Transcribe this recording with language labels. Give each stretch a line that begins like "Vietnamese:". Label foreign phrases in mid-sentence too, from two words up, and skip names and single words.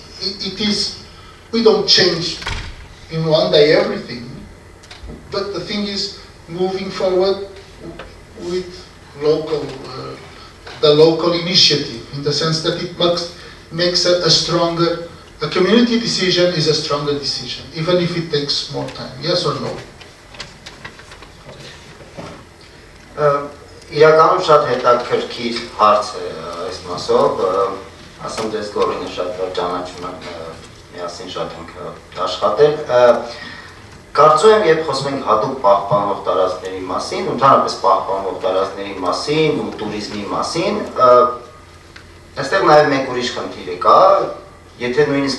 English: We don't change in one day everything, but the thing is moving forward with the local initiative, in the sense that it makes a stronger, a community decision is a stronger decision, even if it takes more time. Yes or no?
Armenian: Իրականում շատ հետաքրքիր հարց է այս մասով, ասեմ դες գորինը շատ լավ ճանաչում եմ, միասին շատ ենք աշխատել։ Կարծում եմ, երբ խոսում ենք հատուկ պահպանող տարածքների մասին, ընդհանրապես պահպանող տարածքների մասին ու տուրիզմի մասին, այստեղ նաև մեկ ուրիշ խնդիր կա, եթե նույնիսկ